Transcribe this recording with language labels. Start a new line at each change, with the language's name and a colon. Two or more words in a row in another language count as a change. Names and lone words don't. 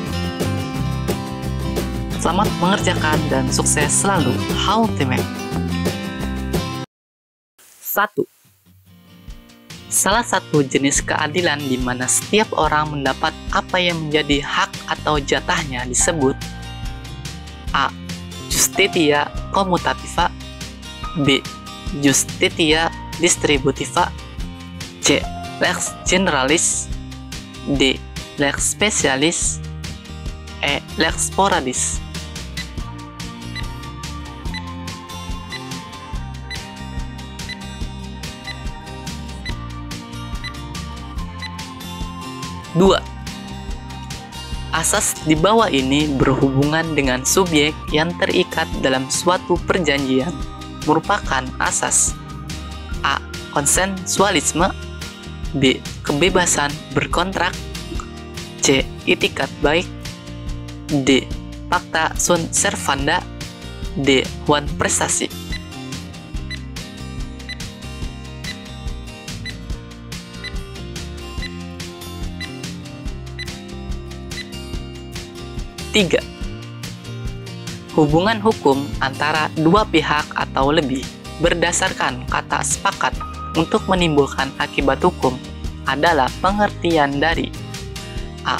Indonesian: Selamat mengerjakan dan sukses selalu. Ultimate. 1. Salah satu jenis keadilan di mana setiap orang mendapat apa yang menjadi hak atau jatahnya disebut A.
Latin: Justitia commutativa,
Indonesian: B.
Latin: Justitia distributiva,
Indonesian: C.
Latin: Lex generalis,
Indonesian: D.
Latin: Lex specialis,
Indonesian: E.
Latin: Lex sporadis.
Indonesian: Dua. Asas di bawah ini berhubungan dengan subjek yang terikat dalam suatu perjanjian, merupakan asas A. Konsensualisme, B. Kebebasan berkontrak, C. Itikat baik, D.
Latin: Pacta sunt servanda,
Indonesian: D. One prestasi. Tiga. Hubungan hukum antara dua pihak atau lebih berdasarkan kata sepakat untuk menimbulkan akibat hukum adalah pengertian dari A.